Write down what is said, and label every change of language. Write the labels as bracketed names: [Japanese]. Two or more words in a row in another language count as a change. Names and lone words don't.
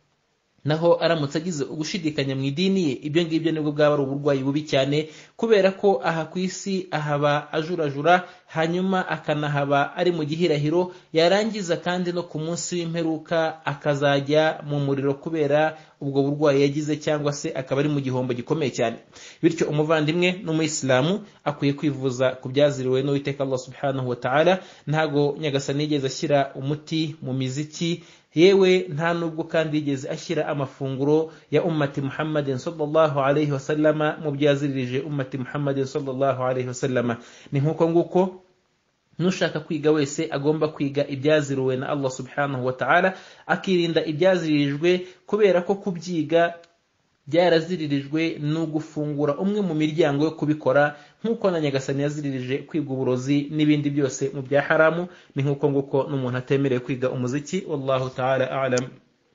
[Kinyarwanda] Naho aramutse agize ugushidikanya mu idini ye, ibyo ngibyo nibwo bwaba ari uburwayi bubi cyane, kubera ko aha ku isi ahaba ajurajura, hanyuma akanahaba ari mu gihirahiro, yarangiza kandi no ku munsi w'imperuka akazajya mu muriro kubera ubwo burwayi yagize, cyangwa se akaba ari mu gihombo gikomeye cyane. Bityo umuvandimwe n'umuyisilamu akwiye kwivuza ku byaziriwe n'Uwiteka [Arabic] الله سبحانه وتعالى. [Kinyarwanda] Ntago nyagasani yigeze ashyira umuti mu miziki, yewe nta nubwo kandi yigeze ashyira amafunguro ya [Arabic] أمة محمد صلى الله عليه وسلم [Kinyarwanda] mu byaziririje [Arabic] أمة محمد صلى الله عليه وسلم. [Kinyarwanda] Ni nkuko nguko nushaka kwiga wese agomba kwiga ibyaziriwe na [Arabic] الله سبحانه وتعالى, [Kinyarwanda] akirinda ibyaziririjwe, kubera ko kubyiga byaraziririjwe no gufungura umwe mu miryango yo kubikora, nkuko na nyagasani yaziririje kwiga uburozi n'ibindi byose mu bya haramu. Ni nkuko nguko n'umuntu atemerewe kwiga umuziki. [Arabic] والله تعالى أعلم.